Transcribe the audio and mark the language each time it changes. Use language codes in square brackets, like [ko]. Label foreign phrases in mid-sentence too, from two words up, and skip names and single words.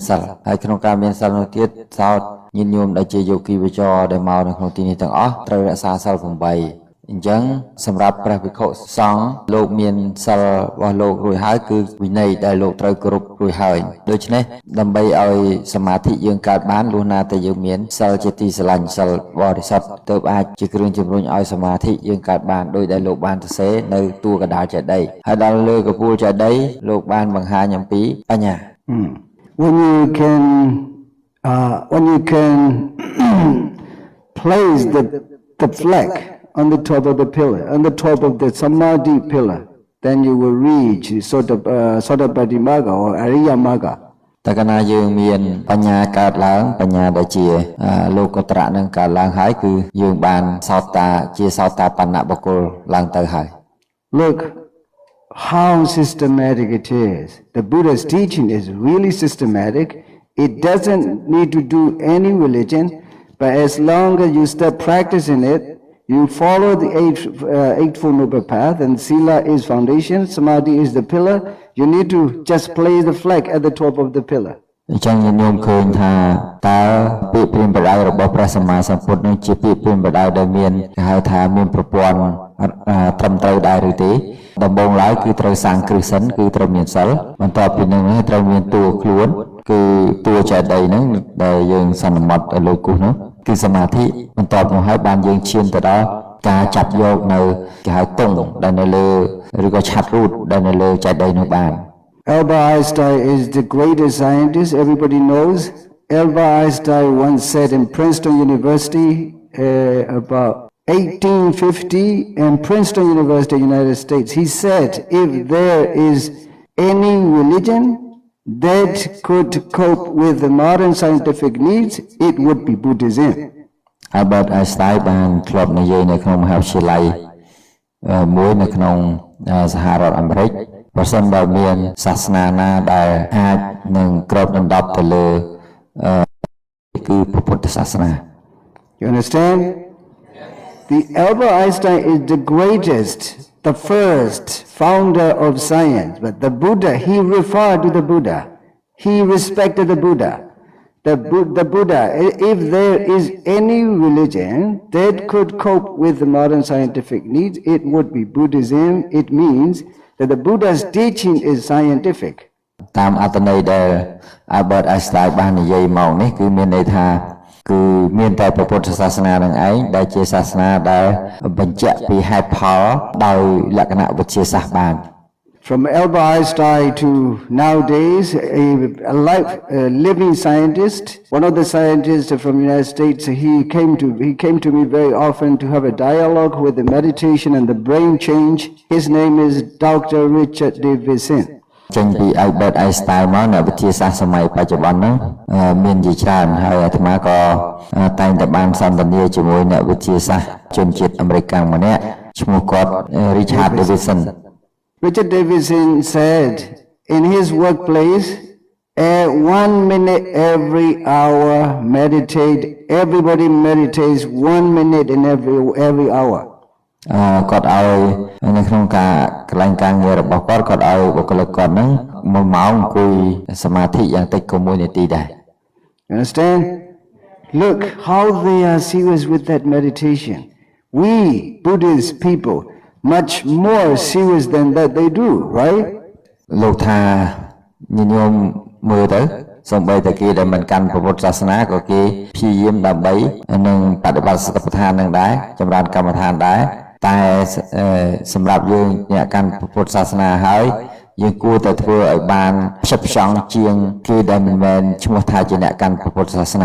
[km] សិលហើយក្នុងការមានសិលនោះទៀតសោតញាតិញោមដែលជាយោគីវិចរដែលមកនៅក្នុងទីនេះទាំងអស់ត្រូវរក្សាសិល8អញ្ចឹងសម្រាប់ព្រះភិក្ខុសង្ឃលោកមានសិលរបស់លោករួចហើយគឺវិន័យដែលលោកត្រូវគោរពរួចហើយដូច្នេះដើម្បីឲ្យសមាធិយើងកើតបានលុះណាតែយើងមានសិលជាទីស្រឡាញ់សិលបរិសុទ្ធទើបអាចជាគ្រឿងជំរុញឲ្យសមាធិយើងកើតបានដោយដែលលោកបានសរសេរនៅតួកណ្ដាលចេតិយហើយដល់លើកពួលចេតិយលោកបានបង្ហាញអំពីបញ្ញា [en] When you can place the flag on the top of the pillar, on the top of the samadhi pillar, then you will reach [pi] Sotapaddi Magga [en] or [pi] Ariya Magga. [km] តែកាលណាយើងមានបញ្ញាកើតឡើងបញ្ញាដែលជាលោកុត្តរៈនឹងកើតឡើងហើយគឺយើងបានសោតាបណ្ណបុគ្គលឡើងទៅហើយ [en] Look how systematic it is. The Buddha's teaching is really systematic. It doesn't need to do any religion, but as long as you start practicing it, you follow the eightfold noble path, and sila is foundation, samadhi is the pillar. You need to just place the flag at the top of the pillar. [km] អញ្ចឹងញាតិញោមឃើញថាតើពាក្យព្រានប្រដៅរបស់ព្រះសម្មាសម្ពុទ្ធនឹងជាពាក្យព្រានប្រដៅដែលមានគេហៅថាមានប្រព័ន្ធត្រឹមត្រូវដែរឬទេដំបូងឡើយគឺត្រូវសាងគ្រឹះសិនគឺត្រូវមានសិលបន្ទាប់ពីនោះត្រូវមានតួខ្លួនគឺតួចេតិយហ្នឹងដែលយើងសន្មត់ឲ្យលោកគូសនោះគឺសមាធិបន្ទាប់មកហើយបានយើងឈានទៅដល់ការចាប់យកនៅគេហៅទង់ដែលនៅលើឬក៏ឆាត់រូតដែលនៅលើចេតិយនោះបាន [en] Albert Einstein is the greatest scientist everybody knows. Albert Einstein once said in Princeton University about 1850 in Princeton University, United States, he said if there is any religion that could cope with the modern scientific needs, it would be Buddhism. [km] Albert Einstein បានធ្លាប់និយាយនៅក្នុងមហាវិទ្យាល័យមួយនៅក្នុងសហរដ្ឋអាមេរិកបើសិនបើមានសាសនាណាដែលអាចនឹងគ្របដណ្ដប់ទៅលើគឺពុទ្ធសាសនា [en] You understand? The Albert Einstein is the greatest, the first founder of science. But the Buddha, he referred to the Buddha. He respected the Buddha. The Buddha, if there is any religion that could cope with the modern scientific needs, it would be Buddhism. It means that the Buddha's teaching is scientific. [km] តាមអត្ថន័យដែល Albert Einstein បាននិយាយមកនេះគឺមានន័យថាគឺមានតែពុទ្ធសាសនានឹងឯងដែលជាសាសនាដែលបញ្ជាក់ពីហេតុផលដោយលក្ខណៈវិទ្យាសាស្ត្របាន [en] From Albert Einstein to nowadays, a living scientist, one of the scientists from the United States, he came to me very often to have a dialogue with the meditation and the brain change. His name is Dr. Richard Davidson. [km] ចេញពី Albert Einstein មកនៅវិទ្យាសាស្ត្រសម័យបច្ចុប្បន្នហ្នឹងមានជាច្រើនហើយអាត្មាក៏តែងតែបានសន្ទនាជាមួយអ្នកវិទ្យាសាស្ត្រជនជាតិអាមេរិកម្នាក់ឈ្មោះគាត់ Richard Davidson [en] Richard Davidson said in his workplace, 1 minute every hour meditate. Everybody meditates 1 minute in every hour. [km] គាត់ឲ្យនៅក្នុងការកន្លែងការងាររបស់គាត់ឲ្យបុគ្គលិកគាត់ហ្នឹង1ម៉ោងអង្គុយសមាធិយ៉ាងតិចក៏1នាទីដែរ [en] You understand? Look how they are serious with that meditation. We Buddhist people much more serious than that they do, right? [km] លោកថាញញោមមើលទៅសូម្បីតែគេដែលមិនកាន់ពុទ្ធសាសនាក៏គេព្យាយាមដើម្បីនឹងបដិបត្តិសតិប្បដ្ឋាននឹងដែរចម្រើនកម្មដ្ឋានដែរតែសម្រាប់យើងអ្នកកាន់ពុទ្ធសាសនាហើយយើងគួរតែធ្វើឲ្យបានផ្ចិតផ្ចង់ជាងគេដែលមិនមែនឈ្មោះថាជាអ្នកកាន់ពុទ្ធសាសនា